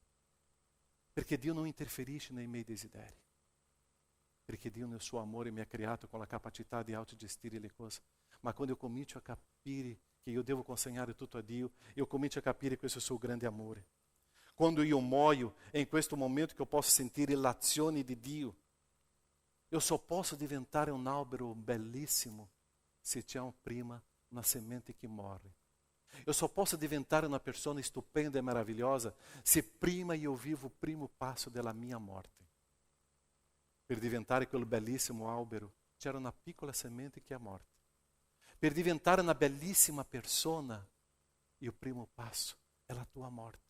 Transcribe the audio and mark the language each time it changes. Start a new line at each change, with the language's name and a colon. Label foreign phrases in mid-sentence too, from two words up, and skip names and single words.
Italian: Perché Dio non interferisce nei miei desideri. Perché Dio nel suo amore mi ha creato con la capacità di autogestire le cose. Ma quando eu comincio a capire che io devo consegnare tutto a Dio, eu comincio a capire questo suo grande amore. Quando io muoio, è in questo momento che eu posso sentire l'azione di Dio.
Portuguese: Eu só
Italian: posso diventare un albero bellissimo se c'è prima una semente che morre.
Portuguese: Eu só
Italian: posso diventare una persona stupenda e maravilhosa se prima io vivo il primo passo della mia morte. Per diventare quel bellissimo albero c'era una piccola semente che è morta. Per diventare una bellissima persona, il primo passo è la tua morte.